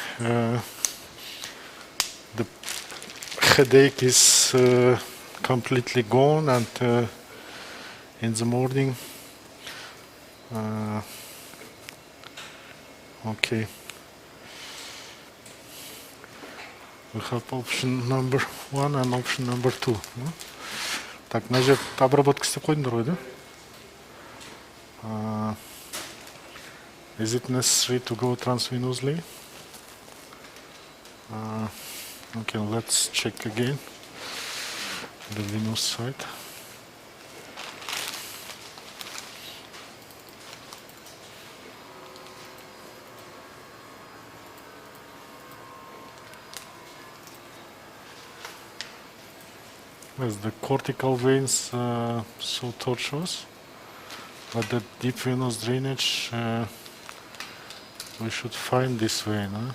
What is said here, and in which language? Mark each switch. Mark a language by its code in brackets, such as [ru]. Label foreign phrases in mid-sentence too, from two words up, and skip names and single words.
[en] the headache is completely gone, and in the morning okay, we have option number 1 and option number 2. [kk] Так, мына жер обработка істеп қойдыңдар ғой, да? [en] Is it necessary to go transvenously? Okay, let's check again the venous side. Yes, the cortical veins so tortuous, but the deep venous drainage we should find this vein.